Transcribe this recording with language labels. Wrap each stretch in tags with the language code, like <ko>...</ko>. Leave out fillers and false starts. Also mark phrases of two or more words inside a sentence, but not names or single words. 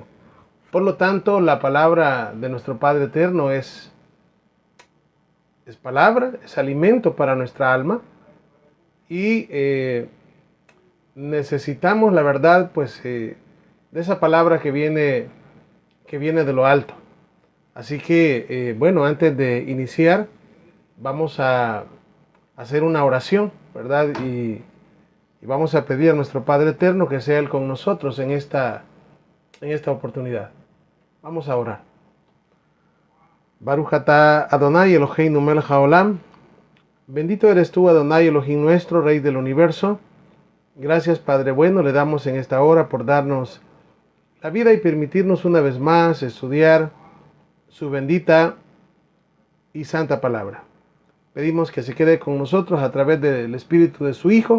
<es>Por lo tanto, la palabra de nuestro Padre Eterno es palabra, es alimento para nuestra alma y necesitamos, la verdad, pues de esa palabra que viene de lo alto. Así que, bueno, antes de iniciar, vamos a hacer una oración, ¿verdad? Y vamos a pedir a nuestro Padre Eterno que sea Él con nosotros en esta oportunidad. Vamos a orar.</es> <he>ברוך אתה אדני אלהינו מלך העולם.</he> <es>Bendito eres tú, Adonai Elohim nuestro, Rey del universo. Gracias, Padre bueno, le damos en esta hora por darnos la vida y permitirnos una vez más estudiar su bendita y santa palabra. Pedimos que se quede con nosotros a través del Espíritu de su Hijo.</es>